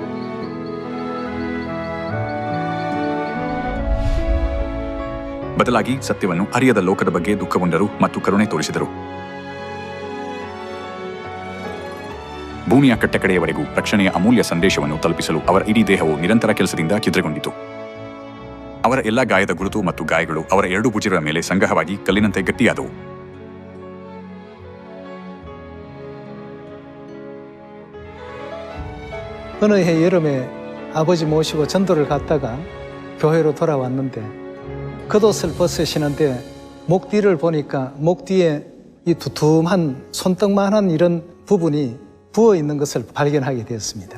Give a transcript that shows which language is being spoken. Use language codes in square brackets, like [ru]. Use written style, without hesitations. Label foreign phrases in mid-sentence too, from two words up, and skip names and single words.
[kn] ಬದಲಾಗಿ ಸತ್ಯವನ್ನು ಅರಿಯದ ಲೋಕದ ಬಗ್ಗೆ ದುಃಖಗೊಂಡರು ಮತ್ತು ಕರುಣೆ ತೋರಿಸಿದರು. ಭೂಮಿಯ ಕಟ್ಟಕಡೆಯವರೆಗೂ ರಕ್ಷಣೆಯ ಅಮೂಲ್ಯ ಸಂದೇಶವನ್ನು ತಲುಪಿಸಲು ಅವರ ಇಡೀ ದೇಹವು ನಿರಂತರ ಕೆಲಸದಿಂದ ಛಿದ್ರಗೊಂಡಿತು. ಅವರ ಎಲ್ಲ ಗಾಯದ ಗುರುತು ಮತ್ತು ಗಾಯಗಳು ಅವರ 2 ಭುಜಗಳ ಮೇಲೆ ಸಂಗ್ರಹವಾಗಿ ಕಲ್ಲಿನಂತೆ ಗಟ್ಟಿಯಾದವು. [ko] 어느 해 여름에 아버지 모시고 전도를 갔다가 교회로 돌아왔는데 겉옷을 벗으시는데 목 뒤를 보니까 목 뒤에 이 두툼한 손등만한 이런 부분이 부어 있는 것을 발견하게 되었습니다.